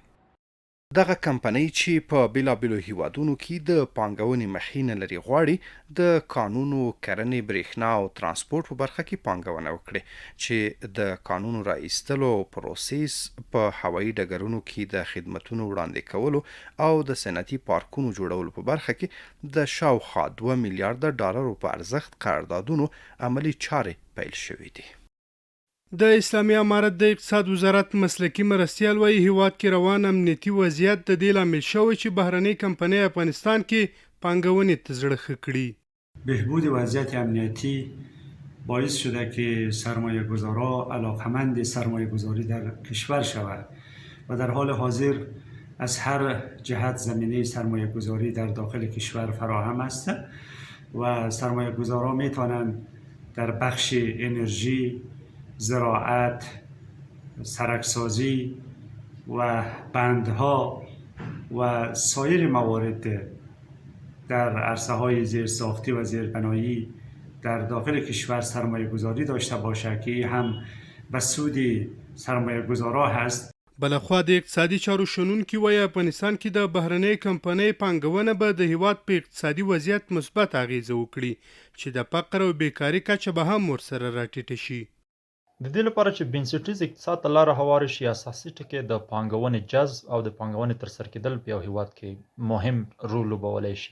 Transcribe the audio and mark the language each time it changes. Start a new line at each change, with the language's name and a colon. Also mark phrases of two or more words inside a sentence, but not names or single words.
Pashto: دغه کمپنۍ چې په بیلابیلو هیوادونو کې د پانګونې مخینه لري غواړي د کانونو، کرنې، برېښنا او ترانسپورت په برخه کې پانګونه وکړي چې د کانونو را ایستلو پروسس، په هوایي ډګرونو کې د خدمتونو وړاندې کولو او د صنعتي پارکونو جوړولو په برخه کې د شاوخوا 2 میلیارډ ډالرو په ارزښت قراردادونو عملي چارې پیل شوې دي. د اسلامي امارت د اقتصاد وزارت مسلکی مرستیال وایي هیواد کې روان امنیتي وضعیت د دې لامل شوی چې بهرنۍ کمپنۍ افغانستان کې پانګونې ته زړه ښه کړي.
Persian: بهبود وضعیت امنیتی باعث شده که سرمایه گذارا علاقمند سرمایه گذاری در کشور شود و در حال حاضر از هر جهت زمینه سرمایه گذاری در داخل کشور فراهم است و سرمایه گذارا می توانند در بخش انرژی، زراعت، سرکسازی و بندها و سایر موارد در عرصه های زیرساختی و زیربنایی در داخل کشور سرمایه گذاری داشته باشه که هم به سود سرمایه گذارا هست.
Pashto: بلخوا د اقتصادي چارو شنونکي وایي افغانستان کې د بهرنۍ کمپنۍ پانګونه به د هیواد په اقتصادي وضعیت مثبت اغیزه وکړي چې د فقر او بیکاري کچه به هم ورسره راټیټه شي. د دې لپاره چې بنسټیز اقتصاد ته لاره هواره شي، اساسي ټکی د پانګونې جذب او د پانګونې ترسره کېدل په یو هیواد کې مهم رول لوبولی شي.